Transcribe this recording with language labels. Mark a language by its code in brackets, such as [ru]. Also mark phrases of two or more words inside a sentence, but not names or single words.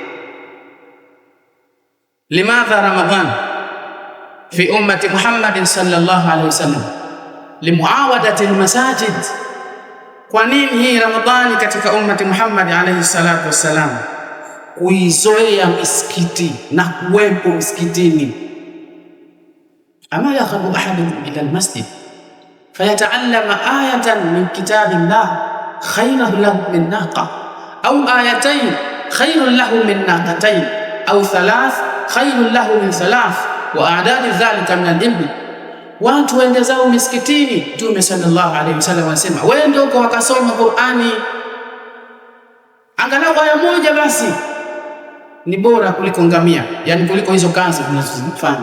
[ar] لماذا رمضان في أمة محمد صلى الله عليه وسلم لمعاودة المساجد, [sw] kwa nini hii Ramadhani katika [ar] أمة محمد عليه الصلاة والسلام? [sw] Kuizoea misikiti na kuwepo msikitini. [ar] أما يغدو أحد إلا المسجد فيتعلم آية من كتاب الله خير له من ناقة أو آيتين خير له من ناقتين أو ثلاث خير له من ثلاث وأعداد ذلك من الإبل. [sw] Watu waende zao misikitini. Mtume [ar] صلى الله عليه وسلم [sw] anasema waende huko wakasoma Qur'ani, angalau aya moja basi ni bora kuliko ngamia, yani kuliko hizo kazi tunazofanya.